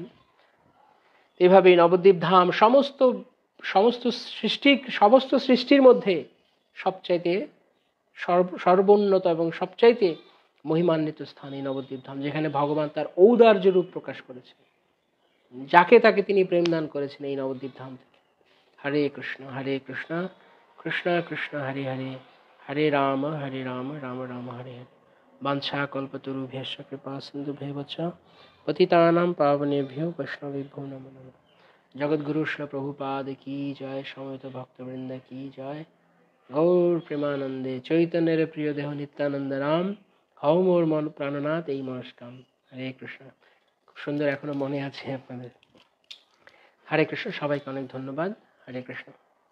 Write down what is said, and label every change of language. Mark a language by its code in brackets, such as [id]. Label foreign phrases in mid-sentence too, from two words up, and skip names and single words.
[bn] এভাবেই নবদ্বীপ ধাম সমস্ত সৃষ্টির মধ্যে সবচাইতে সর্বোন্নত এবং সবচাইতে মহিমান্বিত স্থান এই নবদ্বীপ ধাম, যেখানে ভগবান তার ঔদার্য রূপ প্রকাশ করেছেন, যাকে তাকে তিনি প্রেম দান করেছেন এই নবদ্বীপ ধাম থেকে। হরে কৃষ্ণ কৃষ্ণ কৃষ্ণ হরে হরে, হরে রাম রাম রাম হরে হরে। [sa] বাঞ্ছা কল্পতরুভ্যশ্চ কৃপা সিন্ধুভ্যেব চ পতিতানাং পাবনেভ্যো বৈষ্ণবেভ্যো নমো নমঃ। [bn] জগদ্গুরু শ্রী প্রভুপাদ কি জয়, সমবেত ভক্তবৃন্দ কি জয়। গৌর প্রেমানন্দে চৈতন্যের প্রিয় দেহ নিত্যানন্দ রাম, হও মোর মন প্রাণনাথ এই মনস্কাম। হরে কৃষ্ণ। খুব সুন্দর, এখনো মনে আছে আপনাদের। হরে কৃষ্ণ, সবাইকে অনেক ধন্যবাদ। হরে কৃষ্ণ।